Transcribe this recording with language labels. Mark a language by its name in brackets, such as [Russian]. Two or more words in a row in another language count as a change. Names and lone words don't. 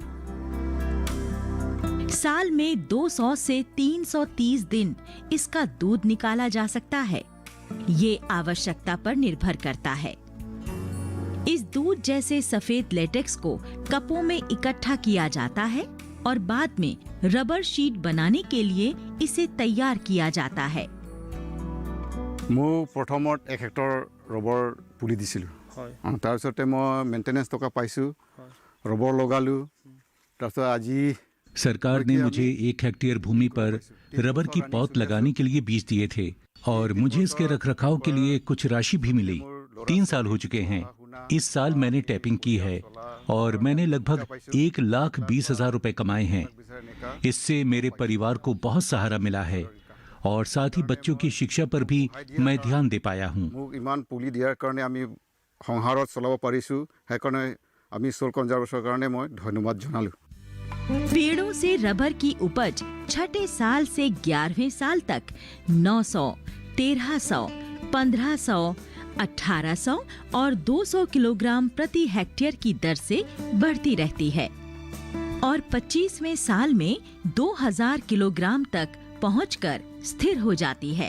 [Hindi] साल में 200 से 330 दिन इसका दूध निकाला जा सकता है। ये आवश्यकता पर निर्भर करता है। इस दूध जैसे सफेद लेटेक्स को कपों में इकट्ठा किया जाता है और बाद में रबर शीट बनाने के लिए इसे तैयार किया जाता है। [Assamese] মোৰ প্ৰথমত 1 হেক্টৰ ৰবৰ পুলি দিছিলোঁ। তাৰপিছতে মই মেইনটেনেন্স টকা পাইছোঁ, ৰবৰ লগালোঁ। তাৰপিছত আজি [Hindi] सरकार ने मुझे 1 हेक्टेयर भूमि पर रबर की पौध लगाने के लिए बीज दिए थे और मुझे इसके रखरखाव के लिए कुछ राशि भी मिली। 3 साल हो चुके हैं। इस साल मैंने टैपिंग की है और मैंने लगभग 1,20,000 रुपए कमाए हैं। इससे मेरे परिवार को बहुत सहारा मिला है और साथ ही बच्चों की शिक्षा पर भी मैं ध्यान दे पाया हूँ। [Assamese] মোক ইমান পুলি দিয়াৰ কাৰণে আমি সংসাৰত চলাব পাৰিছোঁ। সেইকাৰণে আমি [English] soil conservation [Assamese] কাৰণে মই ধন্যবাদ জনালোঁ। [Hindi] पेड़ों से रबर की उपज छठे साल से 11वें साल तक 900, 1300, 1500, 1800 और 200 किलोग्राम प्रति हेक्टेयर की दर से बढ़ती रहती है और 25वें साल में 2000 किलोग्राम तक पहुंचकर स्थिर हो जाती है।